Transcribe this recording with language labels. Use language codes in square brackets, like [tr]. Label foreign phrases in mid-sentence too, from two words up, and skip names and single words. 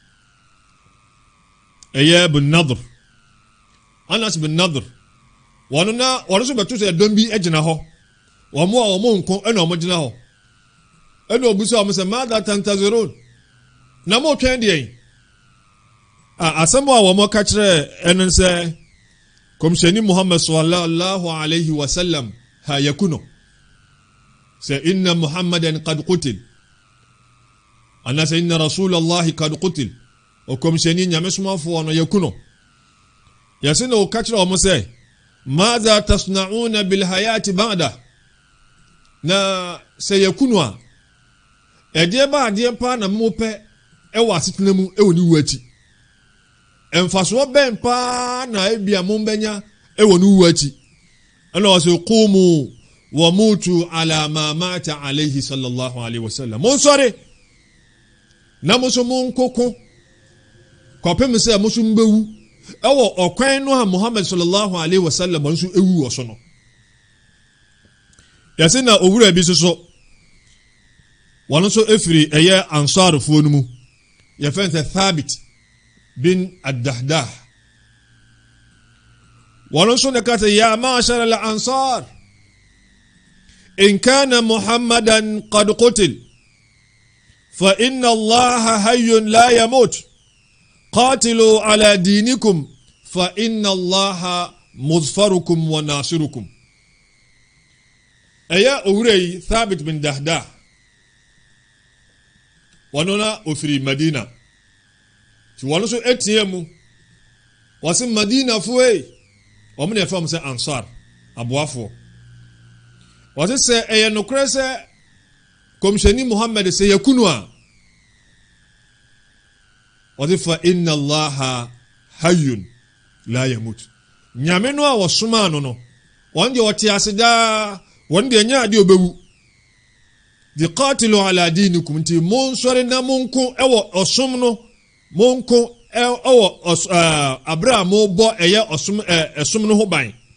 [ak] ɛyɛ bin Nadr Anas bin Nadr wɔn so bɛto sɛ ɛdɔm bi gyina hɔ wɔn a wɔn nko ɛna wɔn gyina hɔ ɛna obi sɛ wɔn sɛ [ar] ماذا تنتظرون [ak] na mo twɛn deɛ asɛm a wɔn ka kyerɛ ɛno sɛ kɔmhyɛni Muhammad [ar] صلى الله عليه وسلم [ak] ha yakuno sɛ [ar] إن محمدا قد قتل [ak] ana sɛ [ar] إن رسول الله قد قتل [ak] o kɔmhyɛni nyame somafoɔ no yakuno yɛsɛ na wɔka kyerɛ wɔn sɛ [ar] ماذا تصنعون بالحياة بعد [ak] na sɛ yakuno a ɛdeɛ ba adeɛ pa na mo pɛ ɛwɔ asetena mu ɛwɔ ne wuakyi ɛmfasoɔ bɛn paa na ebia mo bɛnya ɛwɔ ne wuakyi ɛna wɔsɛ [ar] قوموا وموتوا على ما مات عليه صلى الله عليه وسلم [ak] mo sɔre na mo so mo nkoko kɔpem sɛ mo so mbewu ɛwɔ ɔkwan no a Muhammad [ar] صلى الله عليه وسلم [ak] nso ewu wɔ so no yɛsɛ na owura bi so wɔn nso efiri ɛyɛ ansarfoɔ no mu yɛfɛn sɛ Thabit bin Ad-Dahdah wɔn nso ne ka sɛ [ar] يا معشر الأنصار إن كان محمدا قد قتل فإن الله حي لا يموت قاتلوا على دينكم فإن الله مظفركم وناصركم [ak] ɛyɛ owura yi Thabit bin Dahdah wɔn na ofiri Madina ti wɔn nso etie mu wɔsi Madina foe wɔn na ɛfam sɛ Ansar aboafo wɔsi sɛ ɛyɛ nokorɛ sɛ kɔmhyɛni Muhammad sɛ yakunu a wɔsi [ar] فإن الله حي لا يموت [ak] nyame no a wɔsoma no wɔn deɛ wɔte ase daa wɔn deɛ nya ade obewu di [ar] قاتلوا على دينكم [ak] nti monsɔre na monko ɛwɔ ɔsom no monko ɛwɔ abra mo bɔ ɛyɛ ɔsom ɛsom no ho ban